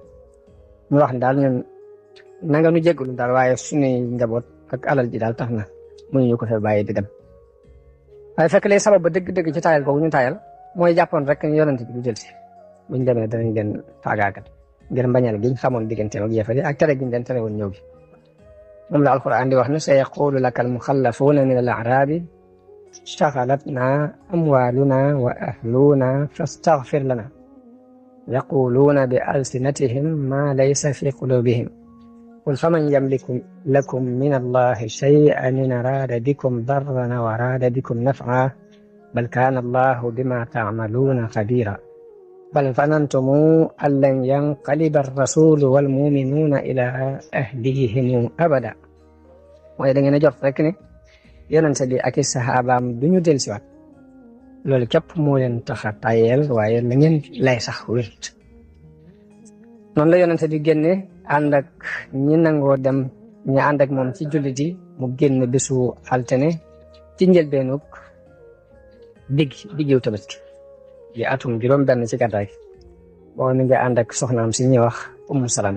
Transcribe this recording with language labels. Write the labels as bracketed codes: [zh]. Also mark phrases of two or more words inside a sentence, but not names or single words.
[wo] ñu wax ne daal ñun nanga nu jéggalu daal, waaye suñuy njaboot ak alal ji daal tax na mënuñu ko fee bàyyi di dem. waaye fekk lay sabab ba dëgg-dëgg ci taayal googu ñu taayal mooy jàppoon rek ni yonente bi du jël si buñ demee danañ leen faagaagal ngir mbañal giñ xamoon digganteem ak yéefar yi ak tere giñ leen tere woon ñëw gi. moom la alquran di wax ne [ar] سيقول لك المخلفون من الأعراب شغلتنا أموالنا وأهلونا فاستغفر لنا يقولون بألسنتهم ما ليس في قلوبهم قل فمن يملك لكم من الله شيئا إن أراد بكم ضرا وأراد بكم نفعا بل كان الله بما تعملون خبيرا بل ظننتم أن لن ينقلب الرسول والمؤمنون إلى أهليهم أبدا. [wo] mooy da ngeen a jot rek ne yonente bi ak i saxaabaam duñu dellusiwaat loolu képp moo leen tax a tayel waaye la ngeen lay sax wért. noonu la yonente bi génne ànd ak ñi nangoo dem ñi ànd ak moom ci jullit yi mu génn bisu altine ci njëlbeenug diggiw Tabaski di atum juróom benn ci gàddaay boo mi ngi ànd ak soxnaam si ñuy wax Ummu Salaam.